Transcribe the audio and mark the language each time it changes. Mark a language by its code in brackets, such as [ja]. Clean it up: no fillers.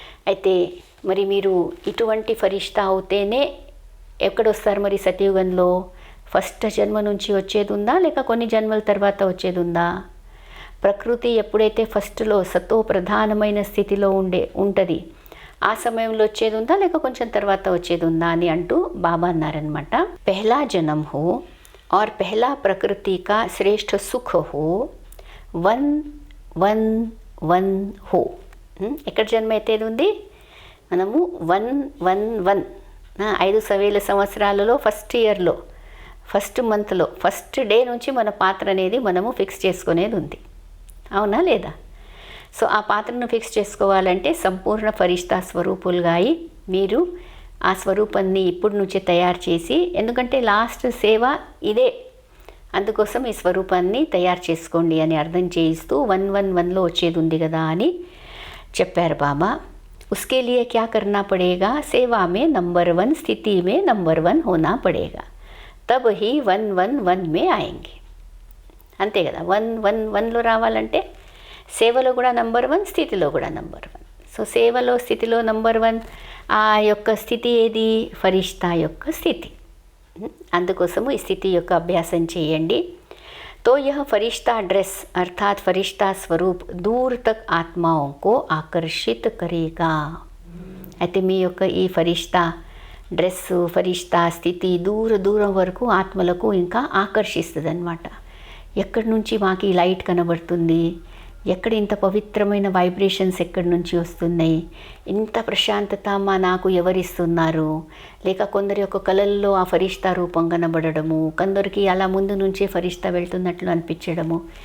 [te] అయితే మరి మీరు ఇటువంటి ఫరిష్తా అవుతేనే ఎక్కడొస్తారు మరి సత్యయుగంలో, ఫస్ట్ జన్మ నుంచి వచ్చేది ఉందా లేక కొన్ని జన్మల తర్వాత వచ్చేది ఉందా? ప్రకృతి ఎప్పుడైతే ఫస్ట్లో సతో ప్రధానమైన స్థితిలో ఉంటుంది ఆ సమయంలో వచ్చేది ఉందా లేక కొంచెం తర్వాత వచ్చేది ఉందా అని అంటూ బాబా అన్నారనమాట. [hi] పెహలా జన్మ హో और पहला प्रकृति का श्रेष्ठ सुख हो, 1 1 1 हो. [te] ఎక్కడ జన్మ ఎత్తేది ఉంది, మనము 1 1 1 5,000 సంవత్సరాలలో ఫస్ట్ ఇయర్లో ఫస్ట్ మంత్లో ఫస్ట్ డే నుంచి మన పాత్ర అనేది మనము ఫిక్స్ చేసుకునేది ఉంది, అవునా లేదా? సో ఆ పాత్రను ఫిక్స్ చేసుకోవాలంటే సంపూర్ణ ఫరిష్తా స్వరూపులుగా మీరు ఆ స్వరూపాన్ని ఇప్పుడు నుంచే తయారు చేసి, ఎందుకంటే లాస్ట్ సేవ ఇదే, అందుకోసం ఈ స్వరూపాన్ని తయారు చేసుకోండి అని అర్థం చేయిస్తూ 1 1 1లో వచ్చేది ఉంది కదా అని చెప్పారు బాబా. [hi] उसके लिए क्या करना पड़ेगा, सेवा में नंबर 1 स्थिति में नंबर 1 होना पड़ेगा, तब ही 1 1 1 में आएंगे. [te] అంతే కదా, 1 1 1లో రావాలంటే సేవలో కూడా నంబర్ 1, స్థితిలో కూడా నంబర్ 1. సో సేవలో స్థితిలో నంబర్ 1 ఆ యొక్క స్థితి ఏది, ఫరిష్తా యొక్క స్థితి. అందుకోసము ఈ స్థితి యొక్క అభ్యాసం చేయండి. [hi] तो यह फरिश्ता ड्रेस अर्थात फरिश्ता स्वरूप दूर तक आत्माओं को आकर्षित करेगा. [te] అయితే మీ యొక్క ఈ ఫరిష్తా డ్రెస్సు, ఫరిష్తా స్థితి దూరం వరకు ఆత్మలకు ఇంకా ఆకర్షిస్తుంది అన్నమాట. ఎక్కడి నుంచి మాకు ఈ లైట్ కనబడుతుంది, ఎక్కడ ఇంత పవిత్రమైన వైబ్రేషన్స్ ఎక్కడి నుంచి వస్తున్నాయి, ఇంత ప్రశాంతత నాకు ఎవరిస్తున్నారు, లేక కొందరి యొక్క కళల్లో ఆ ఫరిష్తా రూపం కనబడడము, కొందరికి అలా ముందు నుంచే ఫరిష్తా వెళ్తున్నట్లు అనిపించడము.